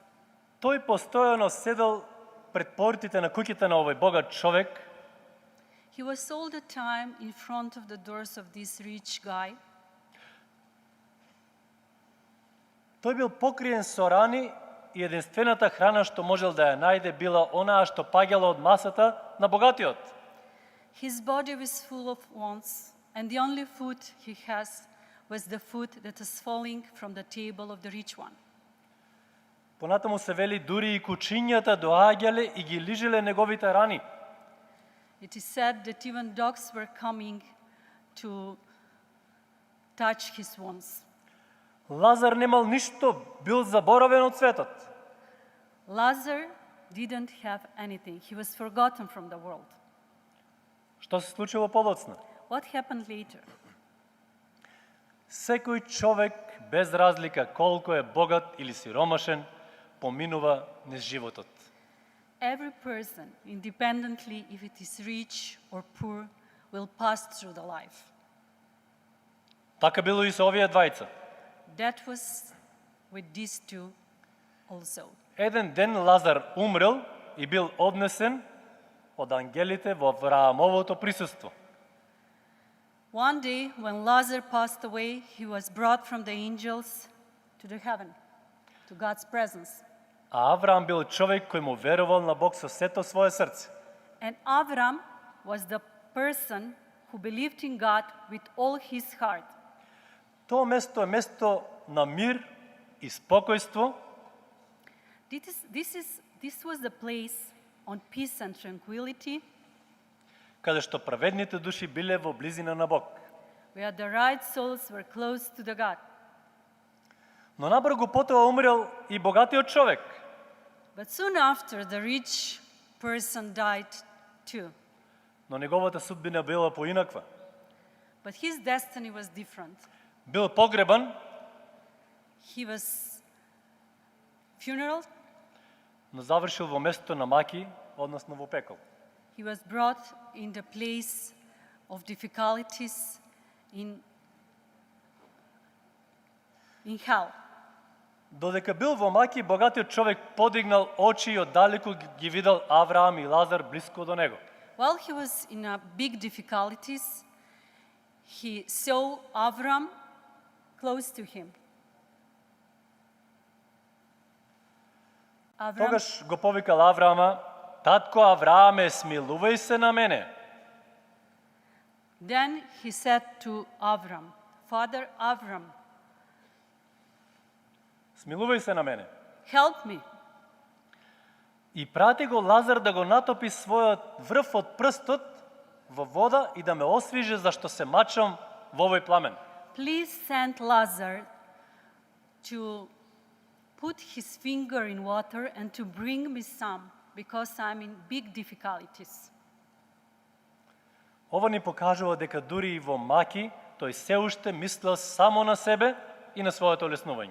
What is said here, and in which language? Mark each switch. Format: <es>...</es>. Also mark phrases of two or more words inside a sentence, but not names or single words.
<mk>Тој постојано седел пред портите на куќите на овој богат човек.</mk> <en>He was all the time in front of the doors of this rich guy.</en> <mk>Тој бил покриен со рани и единствената храна што можел да ја најде била онаа што паѓала од масата на богатиот.</mk> <en>His body was full of wounds, and the only food he has was the food that is falling from the table of the rich one.</en> <mk>Понатаму се вели дури и кучињата доаѓале и ги лижеле неговите рани.</mk> <en>It is said that even dogs were coming to touch his wounds.</en> <mk>Лазар немал ништо, бил заборавен од светот.</mk> <en>Lazar didn't have anything. He was forgotten from the world.</en> <mk>Што се случило подоцна?</mk> <en>What happened later?</en> <mk>Секој човек, без разлика колку е богат или сиромашен, поминува низ животот.</mk> <en>Every person, independently if it is rich or poor, will pass through the life.</en> <mk>Така било и со овие двајца.</mk> <en>That was with these two also.</en> <mk>Еден ден Лазар умрел и бил однесен од ангелите во Авраамовото присуство.</mk> <en>One day, when Lazarus passed away, he was brought from the angels to the heaven, to God's presence.</en> <mk>А Авраам бил човек кој му верувал на Бог со сето свое срце.</mk> <en>And Avram was the person who believed in God with all his heart.</en> <mk>Тоа место е место на мир и спокојство.</mk> <en>This was the place on peace and tranquility,</en> <mk>каде што праведните души биле во близина на Бог.</mk> <en>where the right souls were close to the God.</en> <mk>Но набрзо потоа умрел и богатиот човек.</mk> <en>But soon after, the rich person died too.</en> <mk>Но неговата судбина била поинаква.</mk> <en>But his destiny was different.</en> <mk>Бил погребан,</mk> <en>He was funeral.</en> <mk>но завршил во место на маки, односно во пекол.</mk> <en>He was brought in the place of difficulties in hell.</en> <mk>Додека бил во маки, богатиот човек подигнал очи и оддалеку ги видел Авраам и Лазар близко до него.</mk> <en>While he was in big difficulties, he saw Avram close to him.</en> <mk>Тогаш го повикал Авраама: "Татко Аврааме, смилувај се на мене."</mk> <en>Then he said to Avram, Father Avram,</en> <mk>Смилувај се на мене.</mk> <en>help me.</en> <mk>И прати го Лазар да го натопи својот врв од прстот во вода и да ме освиже, зашто се мачам во овој пламен.</mk> <en>please send Lazarus to put his finger in water and to bring me some, because I'm in big difficulties.</en> <mk>Ова ни покажува дека дури и во маки, тој се уште мислел само на себе и на своето леснување.</mk>